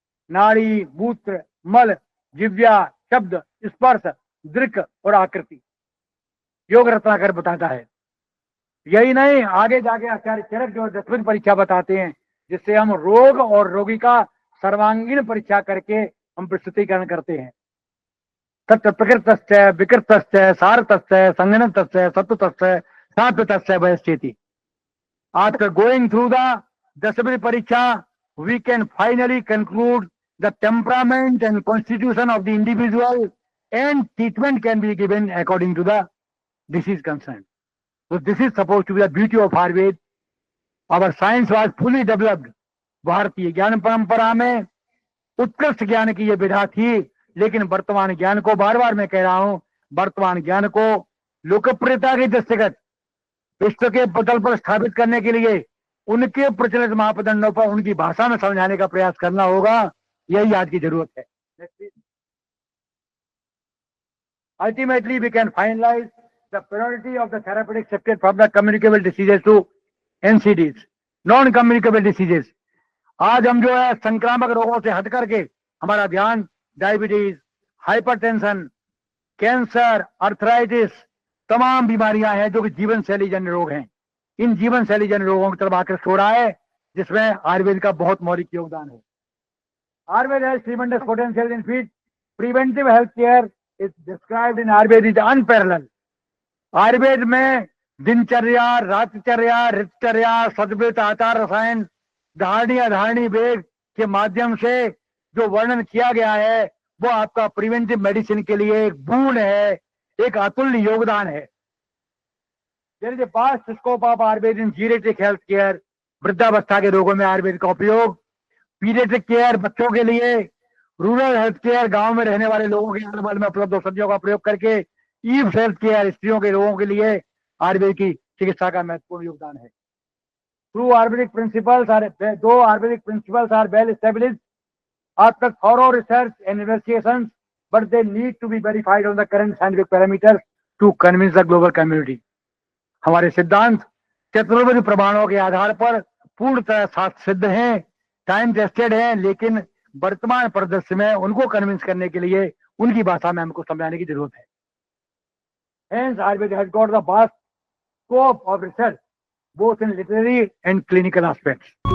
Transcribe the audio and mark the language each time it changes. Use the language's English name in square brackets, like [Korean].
[Hindi] नाड़ी, मूत्र, मल, जिव्या, शब्द, स्पर्श, दृक और आकृति। योग रत्नाकर बताता है। यही नहीं, आगे जाके आचार्य चरक जो 10वीं परीक्षा बताते हैं, जिससे हम रोग और रोगी का सर्वांगीण परीक्षा करके हम प्रस्तुतिकरण करते हैं। [Sanskrit] तत्र प्रकृतस्य विकृतस्य सारतस्य संगणतस्य सत्वतस्य सात्वतस्य वयश्चेति। [English] After going through the 10वीं pariksha, we can finally conclude the temperament and constitution of the individual, and treatment can be given according to the disease concerned. So this is supposed to be the beauty of Ayurveda. Our science was fully developed. [Hindi] भारतीय ज्ञान परंपरा में उत्कृष्ट ज्ञान की ये विधा थी, लेकिन वर्तमान ज्ञान को, बार बार मैं कह रहा हूं, वर्तमान ज्ञान को लोकप्रियता के दृष्टिगत विश्व के पटल पर स्थापित करने के लिए उनके प्रचलित मापदंडों पर उनकी भाषा में समझाने का प्रयास करना होगा। यही आज की जरूरत है। [English] Ultimately, we can finalize the priority of the therapeutic shifted from the communicable diseases to NCDs, non-communicable diseases. [Hindi] आज हम जो है संक्रामक रोगों से हट करके हमारा ध्यान डायबिटीज, हाइपरटेंशन, कैंसर, अर्थराइटिस, तमाम बीमारियां हैं जो कि जीवन शैली जन्य रोग हैं। इन जीवन शैली जन्य रोगों की तरफ आकर्षित हो रहा है, जिसमें आयुर्वेद का बहुत मौलिक योगदान है। [English] Ayurveda has tremendous potential in field preventive health care is described in Ayurveda is unparalleled. [Hindi] Ayurveda में दिनचर्या, रातचर्या, ऋतचर्या, सद्वृत्त, आचार रसायन, धारणी अधारणी वेग के माध्यम से जो वर्णन किया गया है वो आपका प्रिवेंटिव मेडिसिन के लिए एक बून है, एक अतुल्य योगदान है। [English] There is a vast scope of Ayurveda in geriatric health care. [Hindi] वृद्धावस्था के रोगों में आयुर्वेद का उपयोग, पीडियाट्रिक केयर बच्चों के लिए, रूरल हेल्थ केयर गांव में रहने वाले लोगों के अनुबल में उपलब्ध औषधियों का प्रयोग करके, ईव हेल्थ केयर स्त्रियों के रोगों के लिए आयुर्वेद की चिकित्सा का महत्वपूर्ण योगदान है। [English] Two Ayurvedic principles are well established after thorough research and investigations, but they need to be verified on the current scientific parameters to convince the global community. [Hindi] हमारे सिद्धांत चतुर्विध प्रमाणों के आधार पर पूर्णतः सिद्ध हैं, [English] time tested [Hindi] हैं, लेकिन वर्तमान परिदृश्य में उनको कन्विंस करने के लिए उनकी भाषा में हमको समझाने की जरूरत है। [English] Hence, Ayurveda has got the vast scope of research both in literary and clinical aspects.